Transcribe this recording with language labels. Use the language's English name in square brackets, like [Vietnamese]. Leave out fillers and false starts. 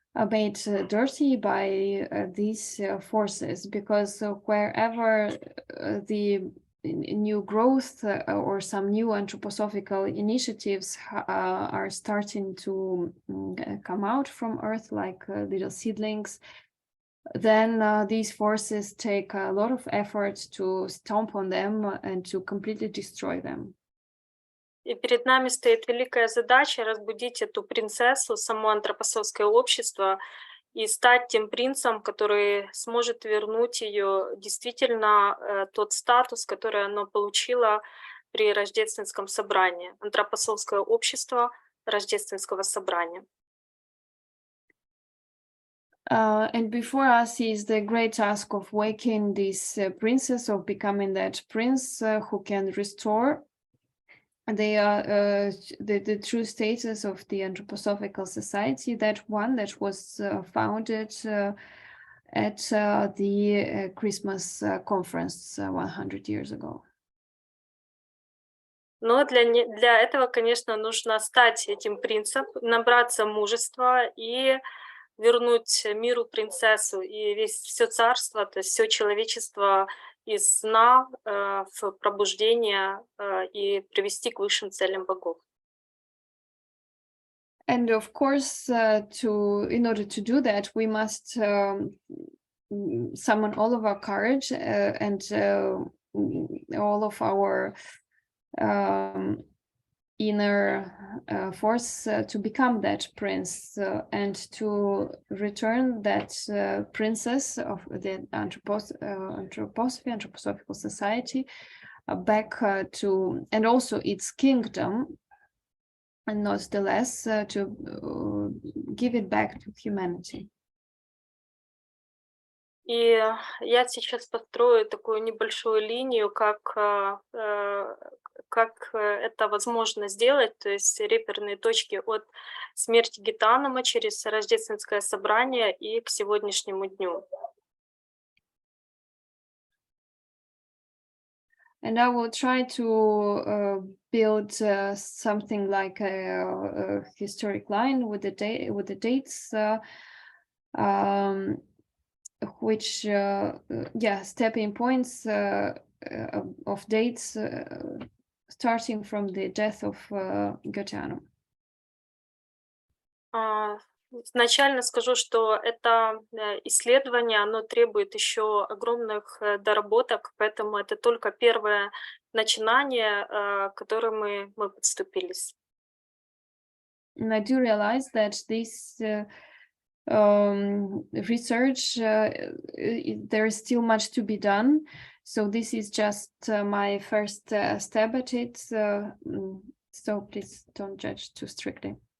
[English] made dirty by these forces, because wherever the new growth or some new anthroposophical initiatives are starting to come out from Earth, like little seedlings, then these forces take a lot of effort to stomp on them and to completely destroy them. [Russian] И перед нами стоит великая задача разбудить эту принцессу, само антропософское общество, и стать тем принцем, который сможет вернуть ее действительно тот статус, который оно получило при Рождественском собрании, антропософское общество Рождественского собрания. [English] And before us is the great task of waking this princess, of becoming that prince who can restore the true status of the anthroposophical society, that one that was founded at the Christmas conference 100 years ago. [Russian] Но для этого, конечно, нужно стать этим принцем, набраться мужества и вернуть миру принцессу и все царство, то есть все человечество из сна в пробуждение и привести к высшим целям богов. [English] And of course, in order to do that, we must summon all of our courage and all of our inner force to become that prince and to return that princess of the anthroposophical society back to, and also its kingdom, and not the less to give it back to humanity. [Russian] И я сейчас построю такую небольшую линию, как это возможно сделать, то есть реперные точки от смерти Гитанума через Рождественское собрание и к сегодняшнему дню. [English] And I will try to build something like a historic line with the dates, which stepping points of dates starting from the death of Göttianum. [Russian] Изначально скажу, что это исследование, оно требует еще огромных доработок, поэтому это только первое начинание, к которому мы подступились. [English] And I do realize that this research, there is still much to be done. So this is just my first stab at it. So please don't judge too strictly.